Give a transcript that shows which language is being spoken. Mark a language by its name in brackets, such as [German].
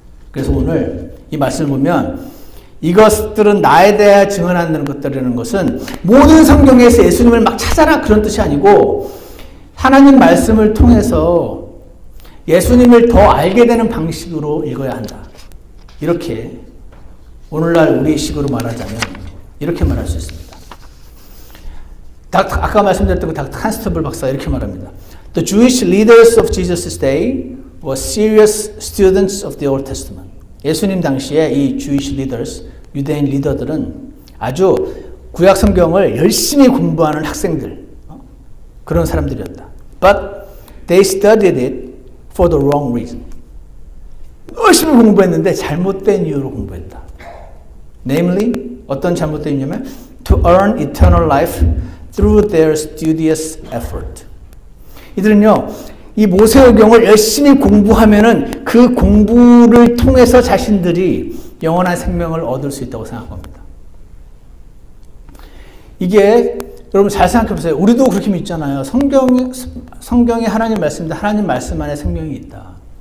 [Korean] 그래서 오늘 이 말씀을 보면 이것들은 나에 대해 증언하는 것들이라는 것은 모든 성경에서 예수님을 막 찾아라 그런 뜻이 아니고 하나님 말씀을 통해서 예수님을 더 알게 되는 방식으로 읽어야 한다. 이렇게 오늘날 우리 식으로 말하자면 이렇게 말할 수 있습니다. 아까 말씀드렸던 닥터 칸스터블 박사가 이렇게 말합니다. [English] The Jewish leaders of Jesus' day were serious students of the Old Testament. [Korean] 예수님 당시에 이 [English] Jewish leaders, [Korean] 유대인 리더들은 아주 구약 성경을 열심히 공부하는 학생들, 그런 사람들이었다. [English] But they studied it for the wrong reason. [Korean] 열심히 공부했는데 잘못된 이유로 공부했다. [English] Namely, [Korean] 어떤 잘못된 이유냐면 [English] to earn eternal life through their studious effort. [Korean] 이들은요, 이 모세오경을 열심히 공부하면은 그 공부를 통해서 자신들이 영원한 생명을 얻을 수 있다고 생각합니다. 이게 여러분 잘 생각해 보세요. 우리도 그렇게 믿잖아요. 성경에 하나님 말씀인데 하나님 말씀 안에 생명이 있다.